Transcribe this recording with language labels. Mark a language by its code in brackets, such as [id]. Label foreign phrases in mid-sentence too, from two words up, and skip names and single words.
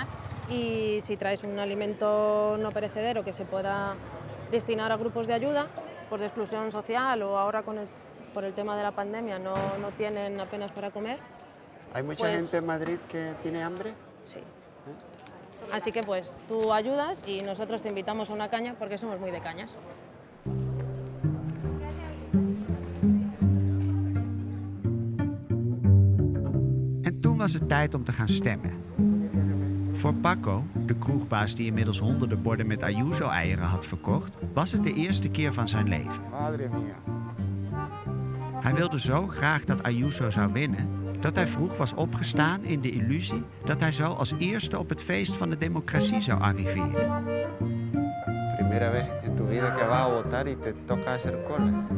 [es] Y si traes un alimento no perecedero que se pueda destinar a grupos de ayuda, pues de exclusión social, o ahora por el tema de la pandemia no tienen apenas para comer. ¿Hay mucha gente en Madrid que tiene hambre? Sí. Así que pues tú ayudas y nosotros te invitamos a una caña porque somos muy de cañas. [nl] En toen was het tijd om te gaan stemmen. Voor Paco, de kroegbaas die inmiddels honderden borden met Ayuso-eieren had verkocht, was het de eerste keer van zijn leven. [es] Madre mía. [nl] Hij wilde zo graag dat Ayuso zou winnen, dat hij vroeg was opgestaan in de illusie dat hij zo als eerste op het feest van de democratie zou arriveren. [es] Primera vez en tu vida que vas a votar y te toca hacer cola.